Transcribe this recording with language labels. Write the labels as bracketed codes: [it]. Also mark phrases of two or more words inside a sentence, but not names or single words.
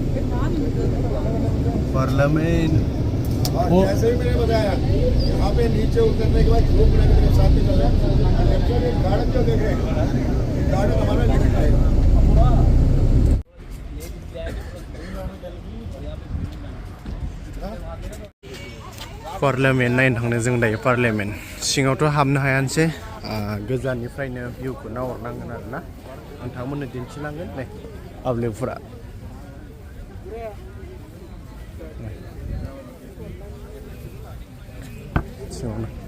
[hi] पार्लियामेंट जैसे ही मैंने बताया यहाँ पे नीचे उतरने के बाद ग्रुप लेकर के साथ में चला गार्डन जो देख रहे हैं गार्डन हमारा लिमिट है [brx] पार्लियामेंट नायनो थांनो जों दायो पार्लियामेंट सिङावथ' हाबनो हायानोसै गोजाननिफ्रायनो भिउखौ नाहरनांगोन आरोना नोंथांमोननो दिन्थिलांगोन नै आबलेफोरा सिङावनो